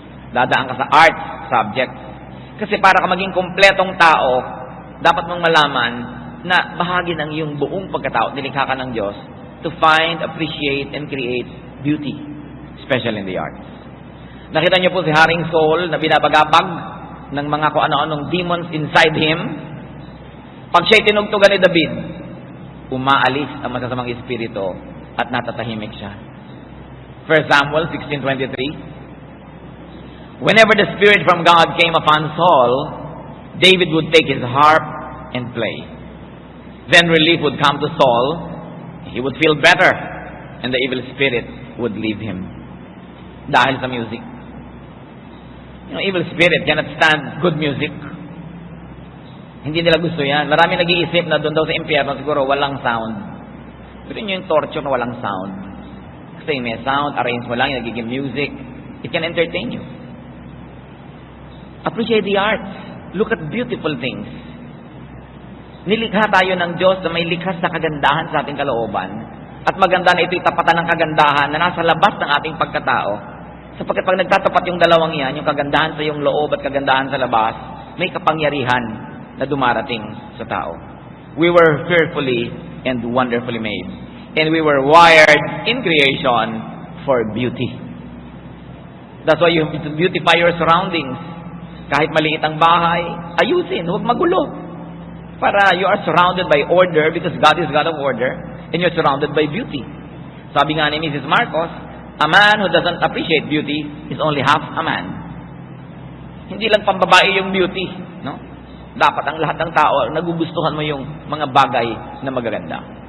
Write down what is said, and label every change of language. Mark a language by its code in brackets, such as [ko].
[tl] Dadaan ka sa arts subject. Kasi para ka maging kumpletong tao, dapat mong malaman na bahagi ng iyong buong pagkatao, nilikha ka ng Diyos, [en] to find, appreciate, and create beauty, especially in the arts. [tl] Nakita niyo po si Haring Saul na binabagabag ng mga kung ano-anong demons inside him. Pag siya'y tinugtugan ni David, umaalis ang masasamang espiritu at natatahimik siya. [en] 1 Samuel 16:23. Whenever the Spirit from God came upon Saul, David would take his harp and play. Then relief would come to Saul. He would feel better, and the evil spirit would leave him. [tl] Dahil sa music. [en] You know, evil spirit cannot stand good music. [tl] Hindi nila gusto yan. Marami nag-iisip na doon daw sa impyerno siguro walang sound. Pero yun yung torture na walang sound. Kasi may sound, arrange mo lang, yung nagiging music. [en] It can entertain you. Appreciate the arts. Look at beautiful things. [tl] Nilikha tayo ng Diyos na may likhas na kagandahan sa ating kalooban. At maganda na ito'y tapatan ng kagandahan na nasa labas ng ating pagkatao. Sapagkat pag nagtatapat yung dalawang yan, yung kagandahan sa iyong loob at kagandahan sa labas, may kapangyarihan na dumarating sa tao. [en] We were fearfully and wonderfully made. And we were wired in creation for beauty. That's why you have to beautify your surroundings. [tl] Kahit maliit ang bahay, ayusin, huwag magulo. [en] Para you are surrounded by order because God is God of order and you're surrounded by beauty. [tl] Sabi nga ni [en] Mrs. Marcos, a man who doesn't appreciate beauty is only half a man. [tl] Hindi lang pambabae yung beauty, no? Dapat ang lahat ng tao, nagugustuhan mo yung mga bagay na magaganda.